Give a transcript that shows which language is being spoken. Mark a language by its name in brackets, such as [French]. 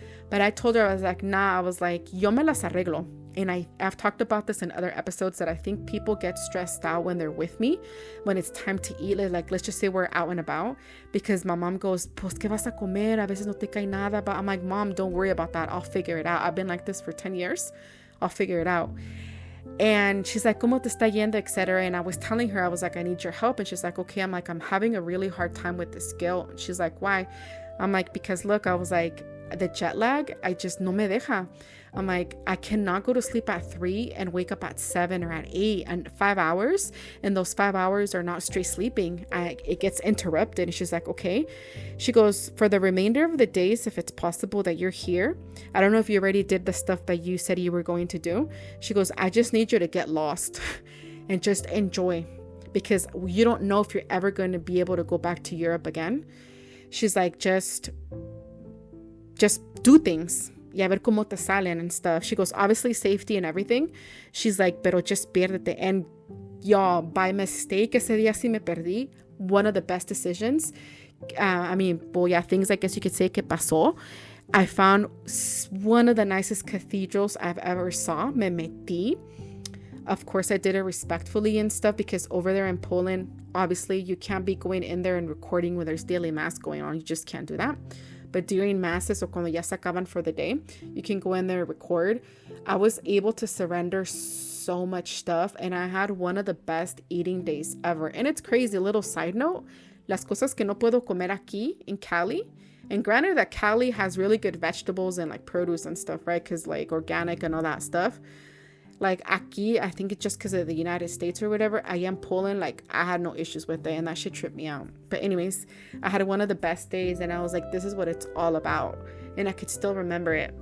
[English] But I told her, I was like, nah, I was like, [Spanish] yo me las arreglo. [English] And I've talked about this in other episodes, that I think people get stressed out when they're with me, when it's time to eat. Like, let's just say we're out and about, because my mom goes, [Spanish] pues, ¿qué vas a comer? A veces no te cae nada. [English] But I'm like, Mom, don't worry about that. I'll figure it out. I've been like this for 10 years. I'll figure it out. And she's like, [Spanish] ¿cómo te está yendo, etc.? [English] And I was telling her, I was like, I need your help. And she's like, okay. I'm like, I'm having a really hard time with this guilt. And she's like, why? I'm like, because look, I was like, the jet lag, I just [Spanish] no me deja. [English] I'm like, I cannot go to sleep at 3 and wake up at 7 or at 8 and 5 hours. And those 5 hours are not straight sleeping. It gets interrupted. And she's like, okay. She goes, for the remainder of the days, if it's possible that you're here, I don't know if you already did the stuff that you said you were going to do. She goes, I just need you to get lost and just enjoy, because you don't know if you're ever going to be able to go back to Europe again. She's like, just do things. [Spanish] y a ver cómo te salen [English] and stuff. She goes, obviously safety and everything. She's like, pero just [Spanish] piérdete. [English] And y'all, by mistake, [Spanish] ese día sí me perdí. [English] One of the best decisions. Things I guess you could say [Spanish] que pasó. [English] I found one of the nicest cathedrals I've ever saw. [Spanish] Me metí. [English] Of course, I did it respectfully and stuff because over there in Poland, obviously, you can't be going in there and recording when there's daily mass going on. You just can't do that. But during masses or [Spanish] cuando ya se acaban [English] for the day, you can go in there and record. I was able to surrender so much stuff, and I had one of the best eating days ever. And it's crazy. A little side note, [Spanish] las cosas que no puedo comer aquí [English] in Cali. And granted that Cali has really good vegetables and like produce and stuff, right? Because like organic and all that stuff. Like aquí, I think it's just because of the United States or whatever. I am Poland, like I had no issues with it, and that shit tripped me out. But anyways, I had one of the best days, and I was like, this is what it's all about, and I could still remember it.